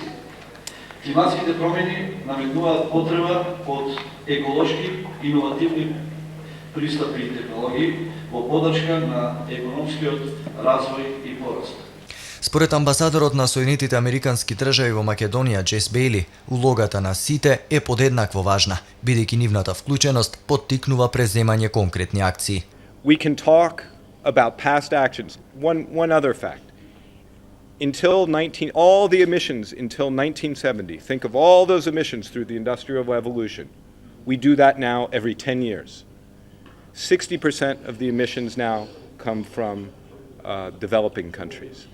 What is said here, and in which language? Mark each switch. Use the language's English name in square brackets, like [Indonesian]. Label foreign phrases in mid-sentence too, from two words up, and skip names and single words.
[Macedonian] Климатските промени наметнуваат потреба од еколошки, иновативни пристапи и технологии во поддршка на економскиот развој и пораст. Според амбасадорот на Соединетите Американски држави во Македонија Джес Бејли, улогата на сите е подеднакво важна, бидејќи нивната вклученост поттикнува преземање конкретни акции. [English] We can talk about past actions. One other fact. All the emissions until 1970, think of all those emissions through the Industrial Revolution. We do that now every 10 years. 60% of the emissions now come from developing countries.